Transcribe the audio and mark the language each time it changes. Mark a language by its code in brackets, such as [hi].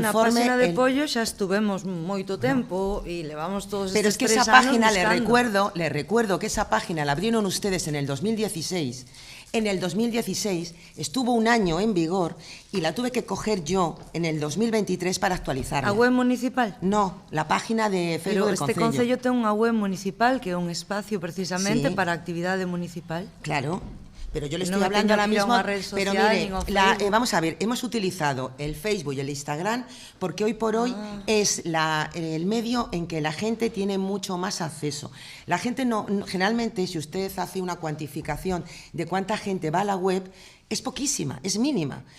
[gl] Na página de Empollo xa estuvemos moito tempo e levamos todos pero estes 3 anos. [es] Pero es que esa página, le recuerdo que esa página la abrieron ustedes en el 2016. En el 2016 estuvo un año en vigor y la tuve que coger yo en el 2023 para actualizarla. ¿A web municipal? No, la página de Facebook del [gl] Concello. Pero este Concello ten unha web municipal que é un espacio precisamente para a actividade municipal. [es] Claro. Pero yo le estoy hablando ahora mismo, pero mire, vamos a ver, hemos utilizado el Facebook y el Instagram porque hoy por hoy es el medio en que la gente tiene mucho más acceso. La gente generalmente, si usted hace una cuantificación de cuánta gente va a la web, es poquísima, es mínima.